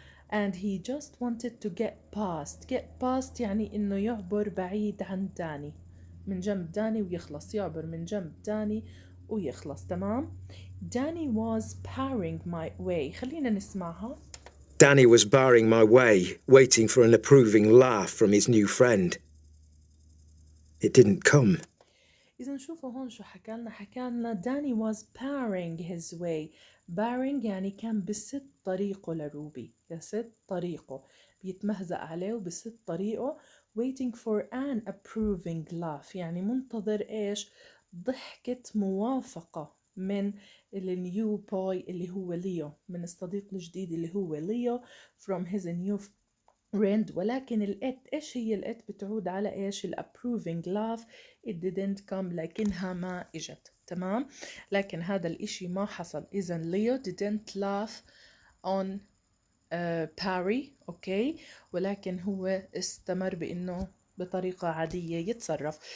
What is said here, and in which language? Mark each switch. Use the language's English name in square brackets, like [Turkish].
[English] and he just wanted to get past [Arabic] يعني إنه يعبر بعيد عن داني، من جنب داني ويخلص، يعبر من جنب داني ويخلص. تمام. [English] Danny was barring my way. [Arabic] خلينا نسمعها. [English] Danny was barring my way, waiting for an approving laugh from his new friend. It didn't come. [Arabic] إذا شوفوا هون شو حكالنا [English] Danny was barring his way. [Arabic] barring يعني كان بسد طريقه لروبي، بسد طريقه، بيتمهزأ عليه وبسد طريقه. [English] waiting for an approving laugh [Arabic] يعني منتظر إيش؟ ضحكة موافقة من النيو بوي اللي هو ليو، من الصديق الجديد اللي هو ليو [English] from his new friend. [Arabic] ولكن الات ايش هي الات؟ بتعود على ايش؟ الابروفينج لاف. [English] it didn't come [Arabic] لكنها ما اجت. تمام. لكن هذا الاشي ما حصل. اذا ليو [English] didn't laugh on [Arabic] باري اوكي، ولكن هو استمر بانه بطريقة عادية يتصرف.